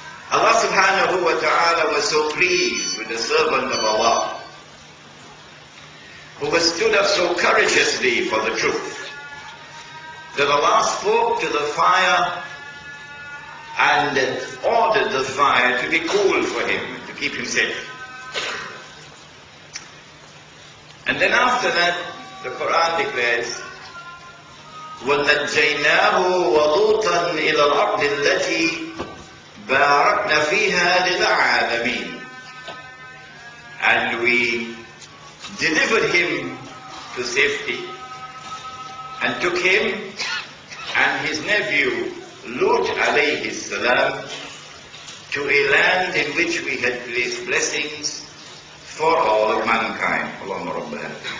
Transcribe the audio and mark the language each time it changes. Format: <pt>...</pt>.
<en>Allah subhanahu wa ta'ala was so pleased with the servant of Allah, who was stood up so courageously for the truth, that Allah spoke to the fire and ordered the fire to be cool for him, to keep him safe. And then after that, the Qur'an declares,</en> <ar>وَنَجَّيْنَاهُ وَلُوطًا إِلَى الْأَرْضِ الَّتِي بَارَكْنَا فِيهَا لِلْعَالَمِينَ.</ar> <en>And we delivered him to safety and took him and his nephew Lut alayhi salam to a land in which we had placed blessings for all of mankind. Allahumma rabbana.</en>